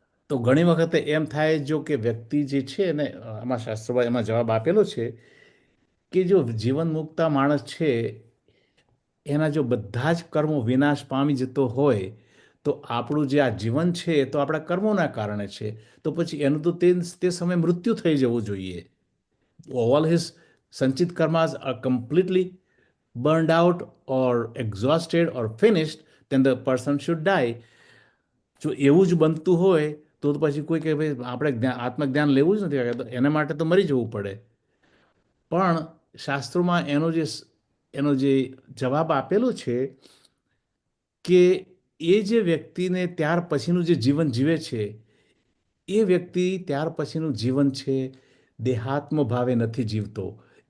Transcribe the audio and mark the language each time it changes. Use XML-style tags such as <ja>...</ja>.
<gu>તો ઘણી વખતે એમ થાય જો કે વ્યક્તિ જે છે ને, આમાં શાસ્ત્રોમાં એમાં જવાબ આપેલો છે કે જો જીવન મુક્તા માણસ છે એના જો બધા જ કર્મો વિનાશ પામી જતો હોય તો આપણું જે આ જીવન છે એ તો આપણા કર્મોના કારણે છે. તો પછી એનું તો તે સમયે મૃત્યુ થઈ જવું જોઈએ.</gu> <en>All his સંચિત karmas are completely burned out or exhausted or finished, then the person should die.</en> <gu>જો એવું જ બનતું હોય તો પછી કોઈ કે ભાઈ આપણે આત્મજ્ઞાન લેવું જ નથી, એના માટે તો મરી જવું પડે. પણ શાસ્ત્રોમાં એનો જે જવાબ આપેલો છે કે એ જે વ્યક્તિને ત્યાર પછીનું જે જીવન જીવે છે, એ વ્યક્તિ ત્યાર પછીનું જીવન છે દેહાત્મ ભાવે નથી જીવતો.</gu>